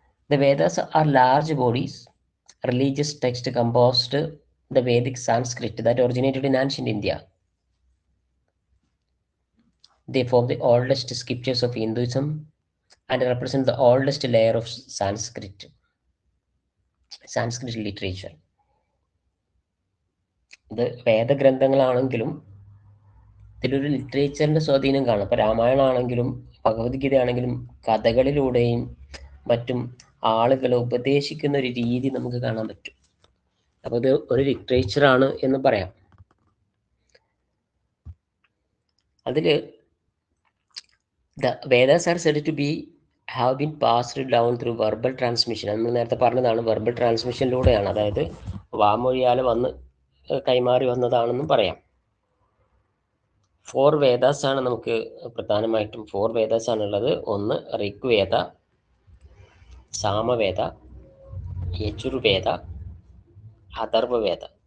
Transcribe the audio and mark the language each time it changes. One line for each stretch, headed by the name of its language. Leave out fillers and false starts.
English: The Vedas are large bodies, religious text composed the Vedic Sanskrit that originated in ancient India. They form the oldest scriptures of Hinduism and represent the oldest layer of Sanskrit literature.
Malayalam: ഇത് വേദഗ്രന്ഥങ്ങളാണെങ്കിലും ഇതിലൊരു ലിറ്ററേച്ചറിൻ്റെ സ്വാധീനം കാണും. ഇപ്പോൾ രാമായണമാണെങ്കിലും ഭഗവത്ഗീതയാണെങ്കിലും കഥകളിലൂടെയും മറ്റും ആളുകൾ ഉപദേശിക്കുന്ന ഒരു രീതി നമുക്ക് കാണാൻ പറ്റും. അപ്പോൾ ഇത് ഒരു ലിറ്ററേച്ചറാണ് എന്ന് പറയാം. അതിൽ
English: the Vedas are said to be have been passed down through verbal transmission.
Malayalam: നമ്മൾ നേരത്തെ പറഞ്ഞതാണ്, വെർബൽ ട്രാൻസ്മിഷനിലൂടെയാണ്, അതായത് വാമൊഴിയാൽ വന്ന് കൈമാറി വന്നതാണെന്നും പറയാം. 4 വേദാസ് ആണ് നമുക്ക് പ്രധാനമായിട്ടും 4 വേദാസ് ആണുള്ളത്. ഒന്ന് ഋഗ്വേദ, സാമവേദ, യജുർവേദ, അഥർവവേദ.